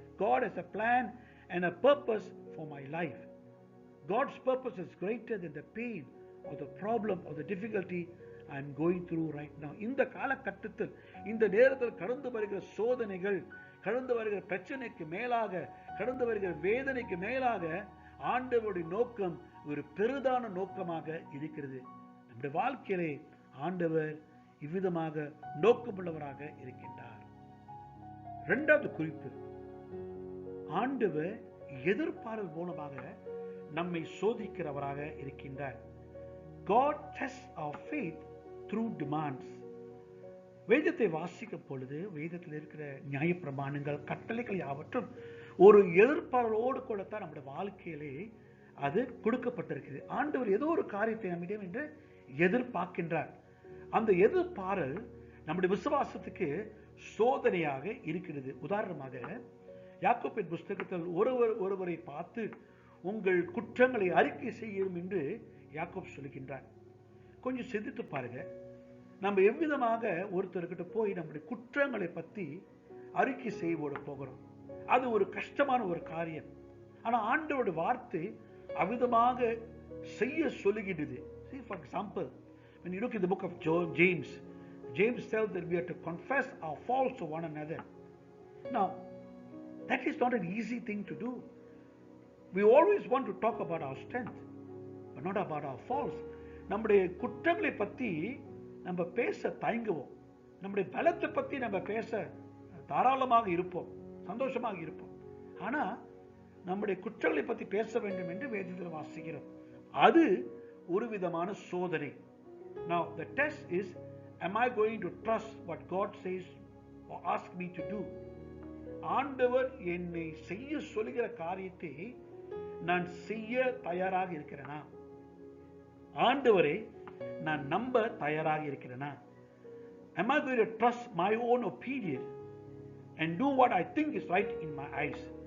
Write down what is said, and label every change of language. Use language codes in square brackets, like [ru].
[en] God has a plan and a purpose for my life. God's purpose is greater than the pain or the problem or the difficulty I am going through right now. [ta] இந்த காலகட்டத்தில், இந்த நேரத்தில் கடந்து வருகிற சோதனைகள், கடந்து வருகிற பிரச்சனைக்கு மேலாக, கடந்து வருகிற வேதனைக்கு மேலாக ஆண்டவருடைய நோக்கம் ஒரு பெரிதான நோக்கமாக இருக்கிறது. நம்முடைய வாழ்க்கையிலே ஆண்டவர் இவ்விதமாக நோக்கமுள்ளவராக இருக்கின்றார். இரண்டாவது குறிப்பு, ஆண்டவர் எதிர்பார்ப்பு மூலமாக நம்மை சோதிக்கிறவராக இருக்கின்றார். [en] God tests our faith through demands. [ta] வேதத்தை வாசிக்கும் பொழுது வேதத்தில் இருக்கிற நியாயப்பிரமாணங்கள், கட்டளைகள் யாவற்றும் ஒரு எதிர்பார்ப்போடு கூட தான் நம்முடைய வாழ்க்கையிலே அது கொடுக்கப்பட்டிருக்குது. ஆண்டவர் ஏதோ ஒரு காரியத்தை நம்மிடம் என்று எதிர்பார்க்கின்றார். அந்த எதிர்பாரல் நம்முடைய விசுவாசத்துக்கு சோதனையாக இருக்கிறது. உதாரணமாக யாக்கோபின் புஸ்தகத்தில் ஒருவரை பார்த்து உங்கள் குற்றங்களை அறிக்கை செய்யும் என்று யாக்கோப் சொல்கின்றார். கொஞ்சம் சிந்தித்து பாருங்க, நம்ம எவ்விதமாக ஒருத்தர்கிட்ட போய் நம்முடைய குற்றங்களை பற்றி அறிக்கை செய்வோட போகிறோம். அது ஒரு கஷ்டமான ஒரு காரியம். ஆனால் ஆண்டவருடைய வார்த்தை அவ்விதமாக செய்ய சொல்லுகிறது. [en] See, for example, when you look at the book of James tells that we are to confess our faults to one another. Now, that is not an easy thing to do. We always want to talk about our strength, but not about our faults. [ta] நம்முடைய குற்றங்களை பற்றி நம்ம பேச தயங்குவோம். நம்முடைய பலத்தை பற்றி நம்ம பேச தாராளமாக இருப்போம், சந்தோஷமாக இருப்போம். ஆனால் நம்முடைய குற்றங்களை பற்றி பேச வேண்டும் என்று வேதத்தில் வாசிக்கிறோம். அது ஒரு விதமான சோதனை. [en] Now the test is, am I going to trust what God says or ask me to do? [ta] ஆண்டவர் என்னை செய்ய சொல்லுகிற காரியத்தை நான் செய்ய தயாராக இருக்கிறேனா? ஆண்டவரை நான் நம்ப தயாராக இருக்கிறேனா? [en] Am I going to trust my own opinion and do what I think is right in my eyes?